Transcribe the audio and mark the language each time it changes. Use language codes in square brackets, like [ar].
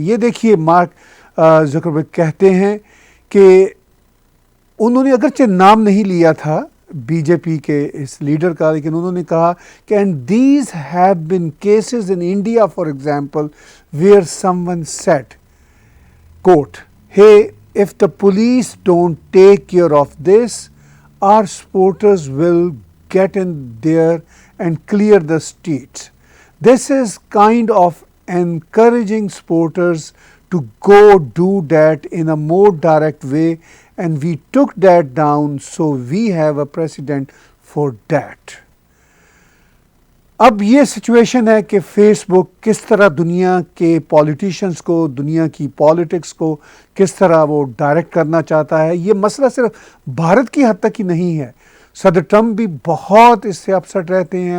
[hi] ये देखिए, mark Zuckerberg कहते हैं कि उन्होंने अगरचे नाम नहीं लिया था बीजेपी के इस लीडर का, लेकिन उन्होंने कहा कि [en] And these have been cases in India for example where someone said quote, hey if the police don't take care of this our supporters will get in there and clear the streets. This is kind of encouraging supporters to go do that in a more direct way, and we took that down, so we have a precedent for that. [hi] अब ये situation है कि Facebook किस तरह दुनिया के politicians को, दुनिया की पॉलिटिक्स को किस तरह वो डायरेक्ट करना चाहता है। ये मसला सिर्फ भारत की हद तक ही नहीं है। सदर ट्रम्प भी बहुत इससे अपसेट रहते हैं।